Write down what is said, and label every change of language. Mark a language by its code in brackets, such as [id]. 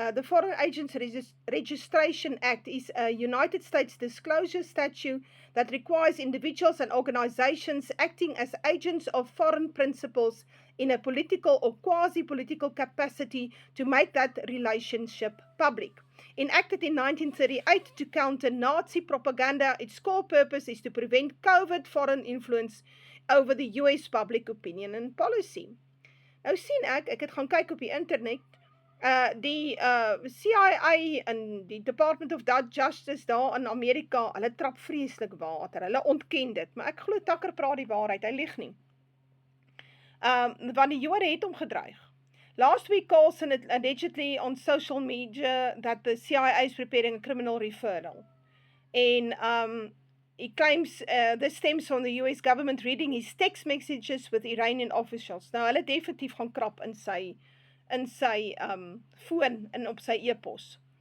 [en] The Foreign Agents Registration Act is a United States disclosure statute that requires individuals and organizations acting as agents of foreign principals in a political or quasi-political capacity to make that relationship public. Enacted in 1938 to counter Nazi propaganda, its core purpose is to prevent covert foreign influence over the US public opinion and policy. [af] Nou sien ek het gaan kyk op die internet, die CIA en die Department of Justice daar in Amerika, hulle trap vreeslik water, hulle ontken dit, maar ek glo Tucker praat die waarheid, hy lieg nie. Want die Jode het hom gedreig. [en] Last week, Carlson allegedly on social media that the CIA is preparing a criminal referral. And he claims this stems from the US government reading his text messages with Iranian officials. [af] Nou, hulle definitief gaan krap in sy foon en op sy e-pos.